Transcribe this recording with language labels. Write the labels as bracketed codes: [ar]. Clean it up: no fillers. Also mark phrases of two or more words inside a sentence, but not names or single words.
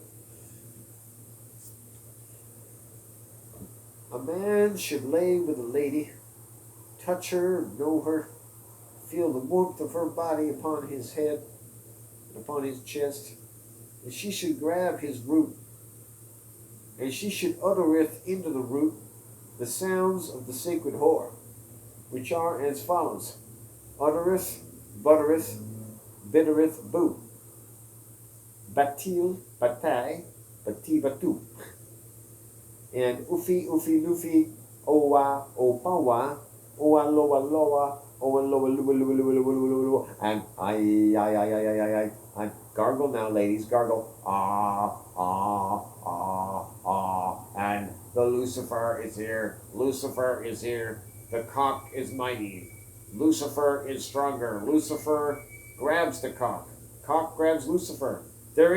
[en] A man should lay with a lady, touch her, know her, feel the warmth of her body upon his head and upon his chest, and she should grab his root, and she should uttereth into the root the sounds of the sacred whore. which are as follows: uttereth, buttereth, bittereth, boo, batil, batai, bati, batu, and ufi, ufi, lufi, owa, opawa, owa, lowa, lowa, owa, lowa, luwa, luwa, luwa, luwa, luwa, luwa, and I, and gargle now, ladies, gargle, and the Lucifer is here, Lucifer is here, the cock is mighty, Lucifer is stronger, Lucifer grabs the cock, cock grabs Lucifer, they're